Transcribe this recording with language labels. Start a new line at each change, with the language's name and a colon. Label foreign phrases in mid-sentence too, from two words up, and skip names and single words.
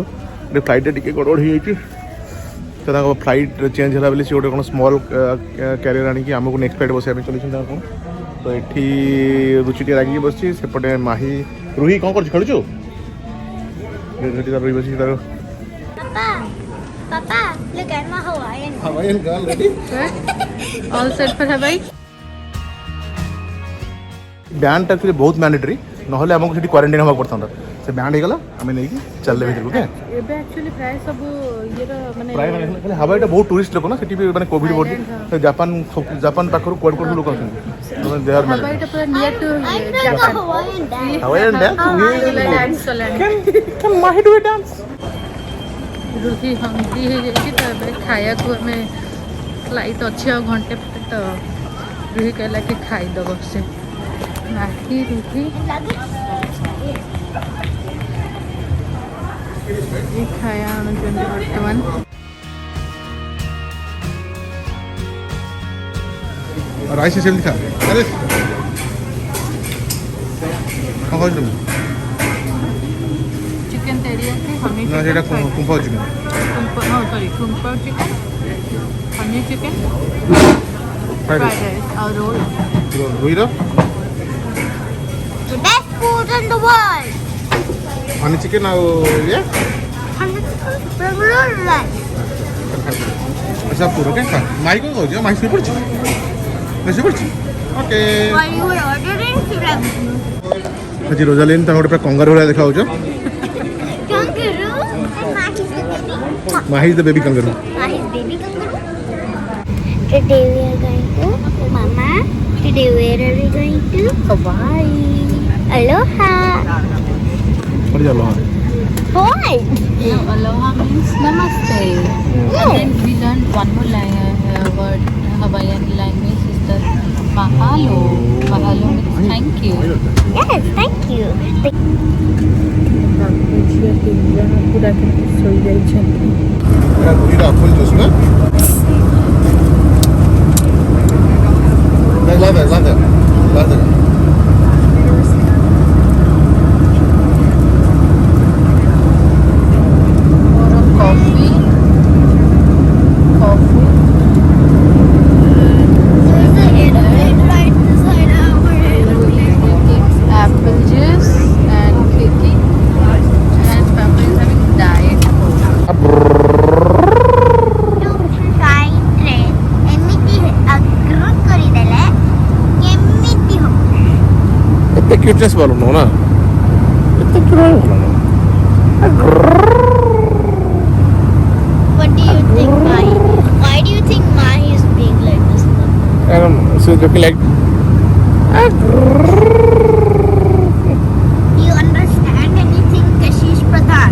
Odia: ଗୋଟେ ଫ୍ଲାଇଟ୍ରେ ଟିକେ ଗଡ଼ବଡ଼ ହେଇଯାଇଛି ତ ତାଙ୍କ ଫ୍ଲାଇଟ୍ ଚେଞ୍ଜ ହେଲା ବୋଲି ସେ ଗୋଟେ କ'ଣ
English: small carrier
Odia: ଆଣିକି ଆମକୁ
English: next flight
Odia: ବସିବା ପାଇଁ ଚଲେଇଛନ୍ତି ଆଉ କ'ଣ। ତ ଏଠି ରୁଚି ଟିକେ ରାଗିକି ବସିଛି। ସେପଟେ ମାହି ରୁହି କ'ଣ କରୁଛୁ ଖେଳୁଛୁ? ସେଠି ତାର ରୁହି ବସିଛି ତାର
English: Papa, look at my Hawaiian. Hawaiian girl ready? All set for Hawaii?
Odia: ବ୍ୟାଣ୍ଡଟା ଆକ୍ଚୁଆଲି ବହୁତ ମ୍ୟାଣ୍ଡେଟରୀ, ନହେଲେ ଆମକୁ ସେଠି କ୍ୱାରେଣ୍ଟାଇନ୍ ହେବାକୁ ପଡ଼ିଥାନ୍ତା। ସେ ବ୍ୟାଣ୍ଡ ହେଇଗଲା ଆମେ ନେଇକି ଚାଲିଲେ ଭିତରକୁ। ଓକେ ଏବେ ଆକ୍ଚୁଆଲି ପ୍ରାୟ ସବୁ ଇଏର ମାନେ ପ୍ରାୟ ମାନେ ହାୱାଇଟା ବହୁତ ଟୁରିଷ୍ଟ ଲୋକ ନା, ସେଠି ବି ମାନେ କୋଭିଡ଼ ବଢ଼ି ଜାପାନ ପାଖରୁ କୁଆଡ଼େ କୁଆଡ଼େ ଲୋକ ଆସନ୍ତି। ହାୱାଇଟା ପୁରା
English: near to I like the
Odia: ଜାପାନ।
English: Hawaiian dance. Hawaiian dance?
Odia: ଡ୍ୟାନ୍ସ କଲାଣି।
English: Can Mahi do a dance?
Odia: ରୁହି ହଙ୍ଗରି ହେଇଯାଇଛି ତ ଏବେ ଖାଇବାକୁ ଆମେ ଫ୍ଲାଇଟ୍ ଅଛି ଆଉ ଘଣ୍ଟେ ପରେ ତ ରୁହି କହିଲା କି ଖାଇଦେବ ସେ। ମାହି ରୁହି ଏ ଖାଇବା ଆଣୁଛନ୍ତି ବର୍ତ୍ତମାନ। ରାଇସ୍ ସେମିତି ଖା। ଆରେ କ'ଣ ଖାଉଛୁ ତମେ?
English: chicken teriyaki honey
Odia: ନା ସେଇଟା କୁମ୍ଭ ଚିକେନ୍।
English: kumpar chicken honey chicken ଫ୍ରାଇଡ୍ fried rice ଆଉ ରୋଲ୍।
Odia: ରୁହିର
English: The best food in the world. honey chicken ଆଉ ଇଏ ଆଚ୍ଛା ପୁର ଓକେ ଖା। ମାହି କ'ଣ କହୁଛି? ମାହି ଶୋଇପଡ଼ିଛି? ଶୋଇପଡ଼ିଛି ଓକେ। While you were ordering, should have ଆଜି ରୋଜାଲିନ୍ ତାଙ୍କ ଗୋଟେ ପୁରା କଙ୍ଗାରୁ ଭଳିଆ ଦେଖାଯାଉଛ। kangaroo and Mahi's the baby. Mahi is the baby kangaroo. Mahi's baby kangaroo. Today we are going to Mama. Today where are we going to? Hawaii. Aloha. What is aloha? Hawaii. No, aloha means namaste. And then we learned one more word, Hawaiian language is the mahalo. Mahalo means thank you. Yes, thank you.
Odia: ଝିଅ ତିନି ଜଣ ପୁରା କେମିତି ଶୋଇଯାଇଛନ୍ତି। ରୁହିର
English: apple juice
Odia: ନା?
English: Love it.
Odia: ମୋର କଫି
English: There's an airplane right beside our apple juice and cooking and Papa is having diet coke.
Odia: train ଏମିତି ଆଗ୍ରହ କରିଦେଲେ କେମିତି ହବ? ଏତେ କ୍ୟୁଟନେସ୍ ଭଲ ନୁହଁ ନା, ଏତେ ଭଲ ନୁହଁ।
English: What do you think, Mahi? Why do you think Mahi is being like this? I don't know. So looking like You understand anything, Kashish Pradhan?